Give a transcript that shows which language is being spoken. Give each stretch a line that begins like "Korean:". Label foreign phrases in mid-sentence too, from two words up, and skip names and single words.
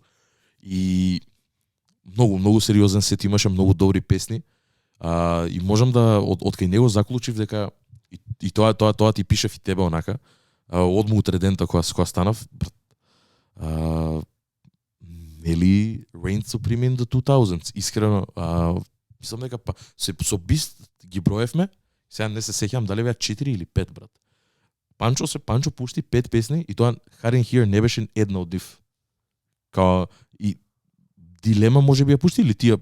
Macedonian: И многу сериозен сет имаше, многу добри песни. И можам да од кај него заклучив дека и тоа ти пишев и тебе онака. Одма утредента кога станав, нели
English: Reign Supreme in the 2000s.
Macedonian: Искрено, мислам дека со Бист ги броевме, сега не се сеќавам дали беа 4 или 5 брат. Панчо пушти 5 песни и тоа Hard in Here не беше една од нив. Као и Дилема можеби ја пушти или тие